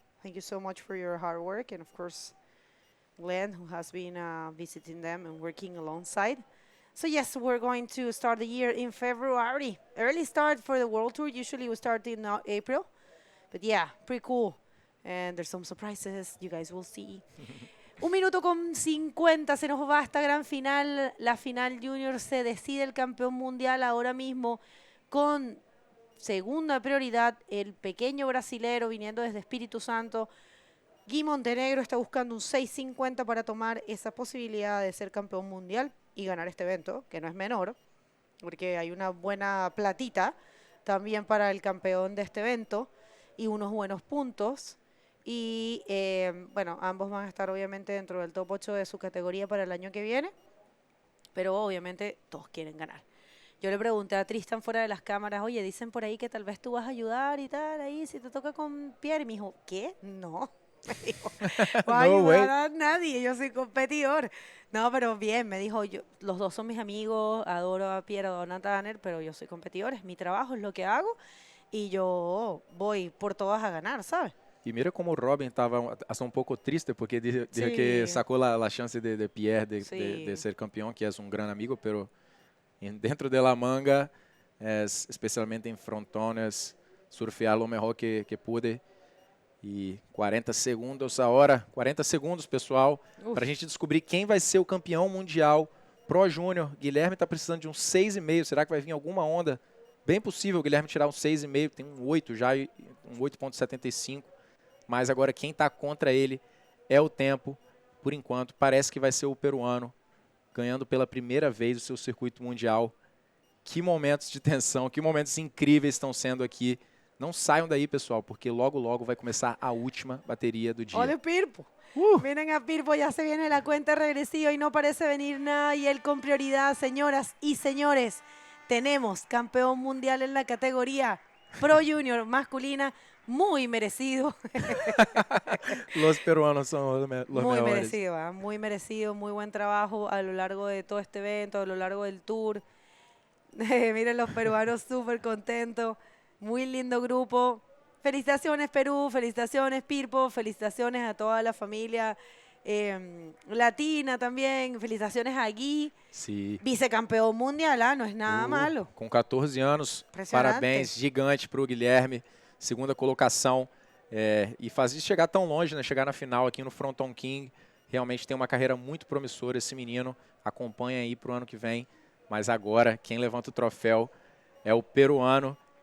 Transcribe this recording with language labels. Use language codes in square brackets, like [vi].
[en] Thank you so much for your hard work, and of course Glenn, who has been visiting them and working alongside. So yes, we're going to start the year in February. Early start for the World Tour. Usually we start in April. But yeah, pretty cool. And there's some surprises. You guys will see. [es] 1 minuto con 50 se nos va esta gran final. La final junior se decide el campeón mundial ahora mismo con segunda prioridad el pequeño brasilero viniendo desde Espíritu Santo. Gui Montenegro está buscando un 6.50 para tomar esa posibilidad de ser campeón mundial y ganar este evento, que no es menor, porque hay una buena platita también para el campeón de este evento y unos buenos puntos. Y bueno, ambos van a estar obviamente dentro del top 8 de su categoría para el año que viene, pero obviamente todos quieren ganar. Yo le pregunté a Tristan fuera de las cámaras, oye, dicen por ahí que tal vez tú vas a ayudar y tal, ahí si te toca con Pierre. Y me dijo, ¿qué? No. Me dijo, no voy a ayudar a nadie, yo soy competidor. No, pero bien, me dijo, los dos son mis amigos, adoro a Pierre, adoro a Nathaner, pero yo soy competidor, es mi trabajo, es lo que hago y yo voy por todas a ganar, ¿sabes? [pt] E mira como o Robin estava um pouco triste, porque dijo que sacou a chance de Pierre de ser campeão, que é um grande amigo, [es] pero dentro de la manga, [pt] especialmente em frontones, surfear o melhor que pude. E 40 segundos a hora, 40 segundos, pessoal, para a gente descobrir quem vai ser o campeão mundial Pro Júnior. Guilherme está precisando de um 6,5. Será que vai vir alguma onda? Bem possível o Guilherme tirar um 6,5, tem um 8 já, um 8,75. Mas agora quem está contra ele é o tempo. Por enquanto, parece que vai ser o peruano, ganhando pela primeira vez o seu circuito mundial. Que momentos de tensão, que momentos incríveis estão sendo aqui. Não saiam daí, pessoal, porque logo, logo vai começar a última bateria do dia. Olha o Pirpo. [es] Miren a Pirpo, ya se viene la cuenta regresiva y no parece venir nada. Y él con prioridad, señoras y señores, tenemos campeón mundial en la categoría Pro Junior masculina. Muy merecido. Los peruanos son los mejores. Muy merecido, ¿eh? Muy merecido, muy buen trabajo a lo largo de todo este evento, a lo largo del tour. Miren los peruanos súper contentos. Muy lindo grupo. Felicitaciones Perú, felicitaciones Pirpo, felicitaciones a toda la familia latina también. Felicitaciones a Gui, sí. [pt] Vicecampeão mundial, [es] no es nada malo. [pt] Com 14 anos, parabéns, gigante para o Guilherme, segunda colocação. E fazer chegar tão longe, né? Chegar na final aqui no Fronton King. Realmente tem uma carreira muito promissora esse menino. Acompanha aí para o ano que vem. Mas agora, quem levanta o troféu é o peruano.